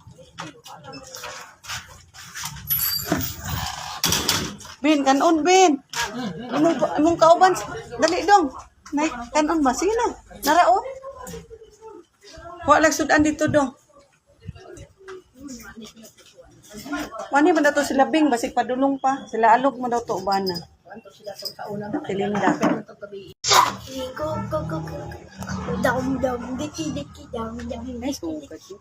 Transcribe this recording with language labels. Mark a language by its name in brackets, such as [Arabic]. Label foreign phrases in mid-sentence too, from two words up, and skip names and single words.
[Cebuano] Ben, kanon, Ben. Imong kauban. Dali dong. Nay, kanon ba? Sige na. Narao. Wa lang sudan dito dong. Wani man daw to sila Bing, basig padulong pa. Sila alog man daw to ubana. Tilinda. [English] Go, go, go, go. Down, down, diki, diki, down, down, diki, diki.